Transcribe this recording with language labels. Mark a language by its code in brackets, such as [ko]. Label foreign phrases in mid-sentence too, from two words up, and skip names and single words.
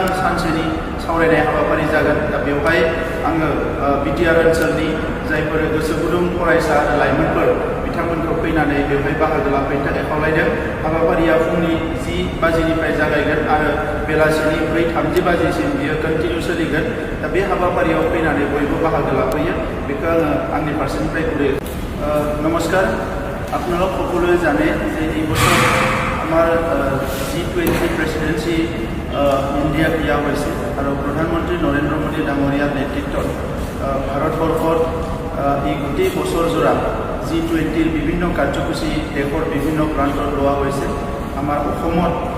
[brx] सानसेनि सावरायनाय हाबाफारि जागोन दा बेवहाय आङो बिटिआर ओनसोलनि जायफोर गोसो गुदुं फरायसा आरो लाइमोनफोर बिथांमोनखौ फैनानै बेवहाय बाहागो लाफैनो थाखाय खावलायदों हाबाफारिया फुंनि 10 बाजिनिफ्राय जागायगोन आरो बेलासिनि 4:30 बाजिसिम बियो कन्टिनिउ सोलिगोन दा बे हाबाफारियाव फैनानै बयबो बाहागो लाफैयो बेखौ आङो आंनि फारसेनिफ्राय गुरै नमस्कार [as] আপোনালোক সকলোৱে জানে যে এই বছৰ আমাৰ G20 প্ৰেচিডেন্সি ইণ্ডিয়াত দিয়া হৈছে আৰু প্ৰধানমন্ত্ৰী নৰেন্দ্ৰ মোদী ডাঙৰীয়াৰ নেতৃত্বত ভাৰতবৰ্ষত এই গোটেই বছৰজোৰা G20 বিভিন্ন কাৰ্যসূচী দেশৰ বিভিন্ন প্ৰান্তত লোৱা হৈছে আমাৰ অসমত